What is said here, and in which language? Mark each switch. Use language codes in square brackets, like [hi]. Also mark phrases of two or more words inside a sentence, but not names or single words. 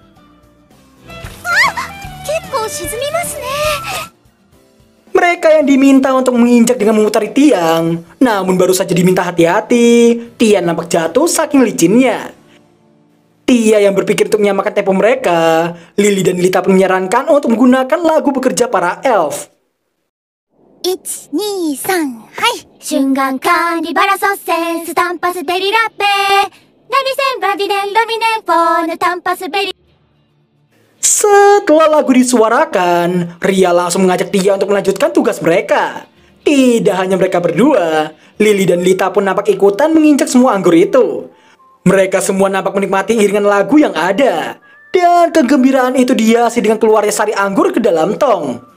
[id] Mereka yang diminta untuk menginjak dengan memutari tiang, namun baru saja diminta hati-hati, tiang nampak jatuh saking licinnya. Tia yang berpikir untuk menyamakan tempo mereka, Lily dan Lita pun menyarankan untuk menggunakan lagu bekerja para elf. [ja] 1、2、3、はい。瞬間カーニバラソッセンスタンパスデリラッペラリセンバディデンロミネンフォーヌタンパスベリ。 [id] Setelah lagu disuarakan, Ria langsung mengajak Tia untuk melanjutkan tugas mereka. Tidak hanya mereka berdua, Lily dan Lita pun nampak ikutan menginjak semua anggur itu. Mereka semua nampak menikmati iringan lagu yang ada. Dan kegembiraan itu dihiasi dengan keluarnya sari anggur ke dalam tong.